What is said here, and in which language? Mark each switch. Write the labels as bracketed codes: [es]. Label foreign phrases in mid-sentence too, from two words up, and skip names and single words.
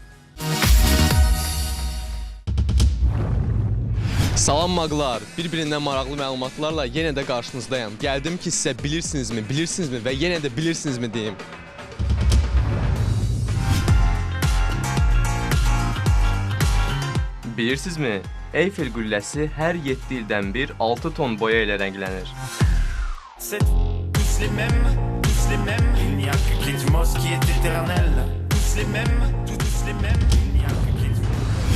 [az] Salam maqlar, bir-birindən maraqlı məlumatlarla yenə də qarşınızdayım. Gəldim ki, sizə bilirsinizmi və yenə də bilirsinizmi deyim. Bilirsinizmi, Eyfel qülləsi hər 7 ildən bir 6 ton boya ilə rənglənir. [fr] C'est tous les mêmes, il n'y a que Clétumos qui est éternel. Tous les mêmes, tous les mêmes, il n'y a que Clétumos.